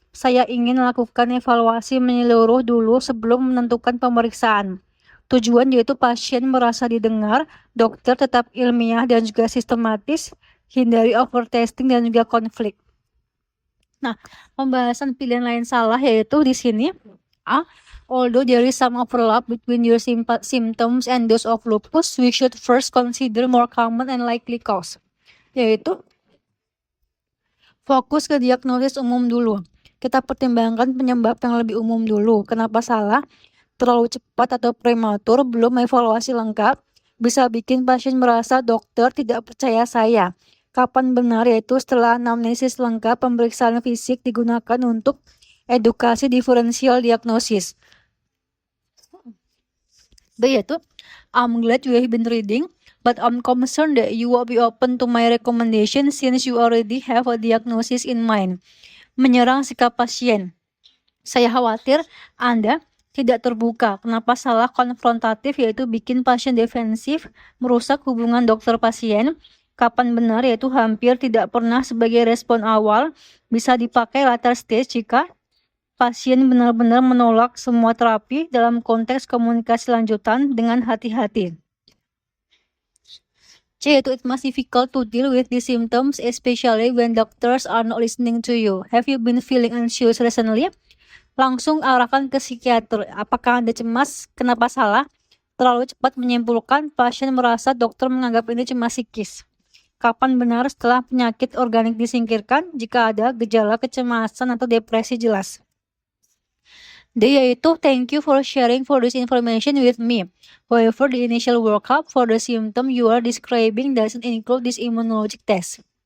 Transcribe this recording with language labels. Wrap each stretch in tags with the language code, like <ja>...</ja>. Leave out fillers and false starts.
<id>Saya ingin melakukan evaluasi menyeluruh dulu sebelum menentukan pemeriksaan. Tujuan yaitu pasien merasa didengar, dokter tetap ilmiah dan juga sistematis, hindari overtesting dan juga konflik. Nah, pembahasan pilihan lain salah yaitu di sini A.</id> <en>Although there is some overlap between your symptoms and those of lupus, we should first consider more common and likely cause. Yaitu</en> <id>Fokus ke diagnosis umum dulu. Kita pertimbangkan penyebab yang lebih umum dulu. Kenapa salah? Terlalu cepat atau prematur, belum evaluasi lengkap, bisa bikin pasien merasa dokter tidak percaya saya. Kapan benar? Yaitu setelah anamnesis lengkap, pemeriksaan fisik digunakan untuk edukasi diferensial diagnosis.</id> <en>B yaitu, I'm glad you have been reading, but I'm concerned that you will be open to my recommendation since you already have a diagnosis in mind.</en> <id>Menyerang sikap pasien. Saya khawatir Anda tidak terbuka. Kenapa salah konfrontatif yaitu bikin pasien defensif, merusak hubungan dokter pasien. Kapan benar yaitu hampir tidak pernah sebagai respon awal, bisa dipakai later stage jika pasien benar-benar menolak semua terapi dalam konteks komunikasi lanjutan dengan hati-hati.</id> <en>C yaitu it must be difficult to deal with these symptoms especially when doctors are not listening to you. Have you been feeling anxious recently?</en> <id>Langsung arahkan ke psikiater. Apakah Anda cemas? Kenapa salah? Terlalu cepat menyimpulkan, pasien merasa dokter menganggap ini cuma psikis. Kapan benar setelah penyakit organik disingkirkan jika ada gejala kecemasan atau depresi jelas.</id> <en>D yaitu thank you for sharing for this information with me. However, the initial workup for the symptom you are describing doesn't include this immunologic test.</en>